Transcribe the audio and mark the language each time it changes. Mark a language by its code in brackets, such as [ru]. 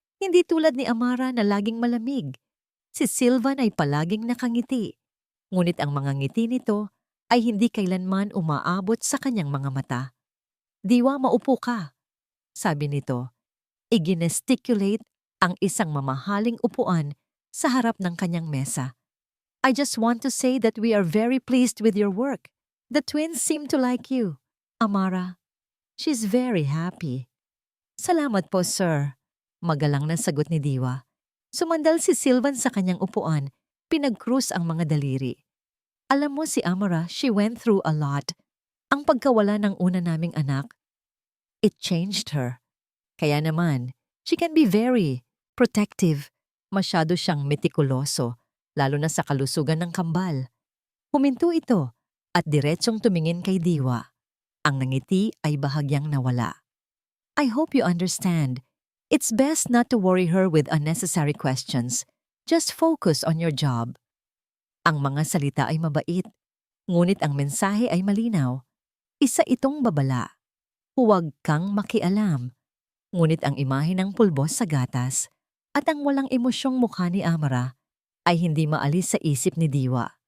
[tl] Hindi tulad ni Amara na laging malamig. Si Sylvan ay palaging nakangiti. Ngunit ang mga ngiti nito ay hindi kailanman umaabot sa kanyang mga mata. "Diwa, maupo ka," sabi nito. Iginesticulate ang isang mamahaling upuan sa harap ng kanyang mesa. [en] "I just want to say that we are very pleased with your work. The twins seem to like you. [tl] Amara, [en] she's very happy." [tl] "Salamat po, sir," magalang na sagot ni Diwa. Sumandal si Sylvan sa kanyang upuan, pinag-krus ang mga daliri. "Alam mo si Amara, [en] she went through a lot. [tl] Ang pagkawala ng una naming anak, [en] it changed her. [tl] Kaya naman, [en] she can be very protective. [tl] Masyado siyang metikuloso, lalo na sa kalusugan ng kambal." Huminto ito at diretsong tumingin kay Diwa. Ang nangiti ay bahagyang nawala. [en] "I hope you understand. It's best not to worry her with unnecessary questions. Just focus on your job." [tl] Ang mga salita ay mabait, ngunit ang mensahe ay malinaw. Isa itong babala. Huwag kang makialam. Ngunit ang imahe ng pulbos sa gatas at ang walang emosyong mukha ni Amara ay hindi maalis sa isip ni Diwa.